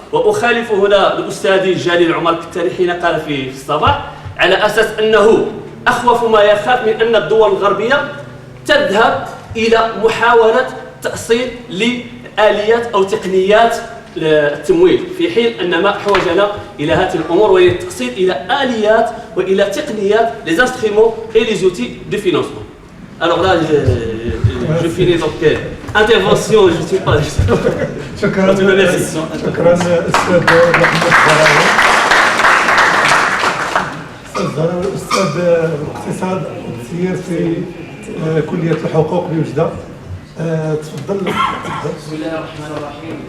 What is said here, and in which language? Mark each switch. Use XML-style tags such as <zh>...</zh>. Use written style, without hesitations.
<ar>واخالف هنا الاستاذ جليل عمر كتاني حين قال في الصباح على اساس انه اخوف ما يخاف من ان الدول الغربيه تذهب الى محاوله تاصيل لآليات او تقنيات التمويل، في حين ان ما احوجنا الى هذه الامور وهي التاصيل الى اليات والى تقنيات</ar> <fr>les instruments et les outils de financement. Alors là, je finis donc intervention, je suis pas.</fr> <ar>شكرا شكرا استاذ محمد زهراوي. استاذ زهراوي استاذ الاقتصاد والتسيير في كليه الحقوق بوجده. تفضل. بسم الله الرحمن الرحيم.</ar>